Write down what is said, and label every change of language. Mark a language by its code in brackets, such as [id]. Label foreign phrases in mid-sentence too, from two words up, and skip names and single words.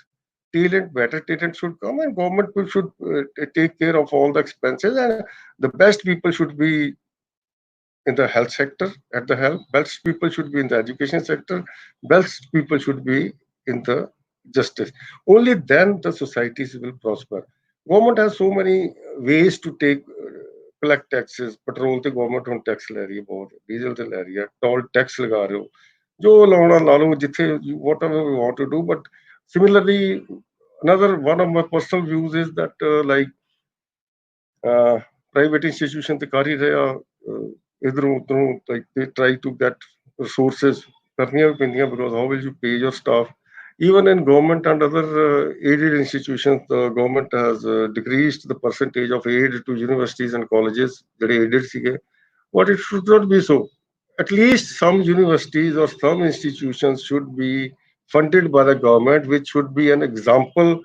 [en] Better talent should come, and government should take care of all the expenses, and the best people should be in the health sector at the help. Best people should be in the education sector. Best people should be in the justice. Only then the societies will prosper. Government has so many ways to take collect taxes. Petrol the government on tax [pa] ਲੈ ਰਹੀ ਹੈ ਬਹੁਤ, ਡੀਜ਼ਲ ਤੇ ਲੈ ਰਹੀ ਹੈ, [en] toll tax [pa] ਲਗਾ ਰਹੇ ਹੋ, ਜੋ ਲਾਉਣਾ ਲਾ ਲਓ ਜਿੱਥੇ [en] whatever we want to do. But similarly, another one of my personal views is that like private institution [pa] ਤੇ ਕਰ ਹੀ ਰਿਹਾ ਇਧਰੋਂ ਉਧਰੋਂ, [en] like they try to get resources [pa] ਕਰਨੀਆਂ ਵੀ ਪੈਂਦੀਆਂ, [en] because how will you pay your staff? Even in government and other aided institutions, the government has decreased the percentage of aid to universities and colleges that aided sige. But it should not be so. At least some universities or some institutions should be funded by the government, which should be an example.